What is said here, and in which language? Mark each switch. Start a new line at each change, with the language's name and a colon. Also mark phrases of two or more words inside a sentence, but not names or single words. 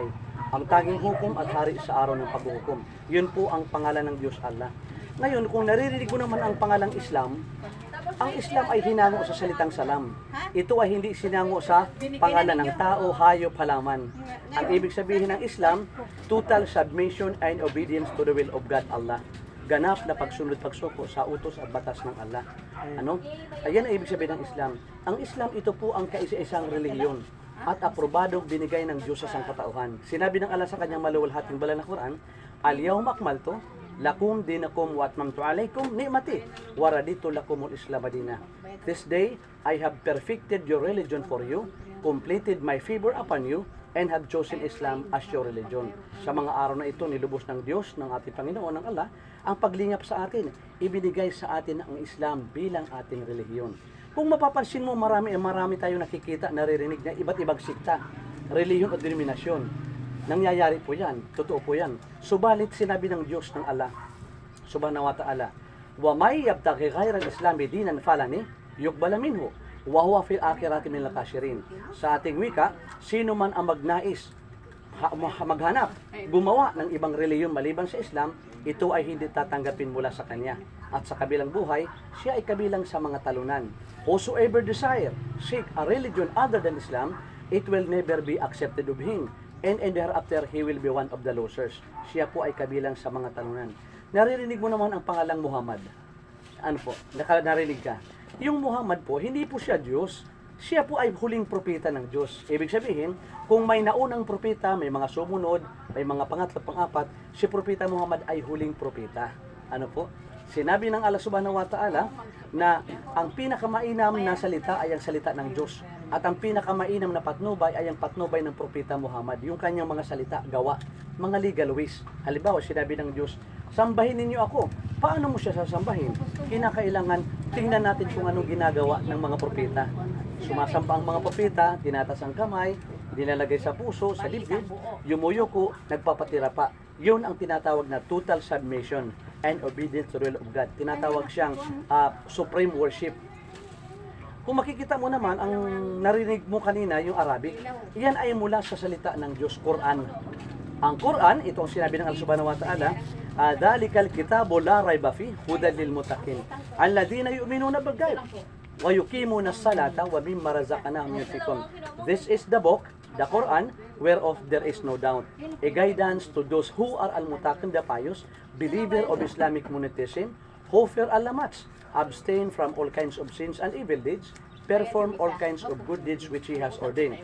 Filipino: Ang tanging hukom at hari sa araw ng paghuhukom. Yun po ang pangalan ng Diyos Allah. Ngayon, kung naririnig mo naman ang pangalang Islam, ang Islam ay hinango sa salitang salam. Ito ay hindi sinango sa pangalan ng tao, hayop, halaman. Ang ibig sabihin ng Islam,
English: total submission and obedience to the will of God Allah.
Filipino: Ganap na pagsunod-pagsuko sa utos at batas ng Allah. Ano? Ayan ang ibig sabihin ng Islam. Ang Islam, ito po ang kaisa-isang relihiyon at aprobadong binigay ng Diyos sa sangkatauhan. Sinabi ng Allah sa kanyang maluwalhating banal na Quran,
Arabic: اليوم أكملت لكم دينكم وأتممت عليكم نعمتي ورضيت لكم الإسلام دينا.
English: This day I have perfected your religion for you, completed my favor upon you, and have chosen Islam as your religion.
Filipino: Sa mga araw na ito, nilubos ng Diyos, ng ating Panginoon, ng Allah, ang paglingap sa atin, ibinigay sa atin ang Islam bilang ating relihiyon. Kung mapapansin mo, marami tayong nakikita, naririnig na iba't ibang sikta, relihiyon o denominasyon. Nangyayari po yan, totoo po yan. Subalit sinabi ng Diyos ng Allah,
Arabic: سبحانه وتعالى ومن يبتغ غير الإسلام دينا فلن يقبل منه وهو في الآخرة من الخاسرين.
Filipino: Sa ating wika, sino man ang magnais maghanap, gumawa ng ibang relihiyon maliban sa Islam, ito ay hindi tatanggapin mula sa kanya. At sa kabilang buhay, siya ay kabilang sa mga talunan.
English: Whosoever desire seek a religion other than Islam, it will never be accepted of him, and thereafter he will be one of the losers.
Filipino: Siya po ay kabilang sa mga talunan. Naririnig mo naman ang pangalang Muhammad. Ano po? Narinig ka? Yung Muhammad po, hindi po siya Diyos. Siya po ay huling propeta ng Diyos. Ibig sabihin, kung may naunang propeta, may mga sumunod, may mga pangatlo, pang-apat, si propeta Muhammad ay huling propeta. Ano po? Sinabi ng Allah
Arabic: سبحانه وتعالى
Filipino: na ang pinakamainam na salita ay ang salita ng Diyos. At ang pinakamainam na patnubay ay ang patnubay ng propeta Muhammad. Yung kanyang mga salita, gawa, mga legalways. Halimbawa, sinabi ng Diyos, sambahin ninyo ako. Paano mo siya sasambahin? Kinakailangan, tingnan natin kung anong ginagawa ng mga propeta. Sumasamba ang mga propeta, tinatas ang kamay, nilalagay sa puso, sa dibdib, yumuyuko, nagpapatira pa. Yun ang tinatawag na
English: total submission and obedience to the will of God.
Filipino: Tinatawag siyang
English: supreme worship.
Filipino: Kung makikita mo naman, ang narinig mo kanina, yung Arabic, yan ay mula sa salita ng Diyos, Quran. Ang Quran, ito ang sinabi ng Allah
Arabic: سبحانه وتعالى ذلك الكتاب لا ريب في هدى للمتقين الذين يؤمنون بالغيب ويقيمون الصلاة ومما رزقناهم ينفقون.
English: This is the book, the Quran, whereof there is no doubt, a guidance to those who are al-muttaqin, the pious, believer of Islamic monotheism, who fear Allah much, abstain from all kinds of sins and evil deeds, perform all kinds of good deeds which He has ordained.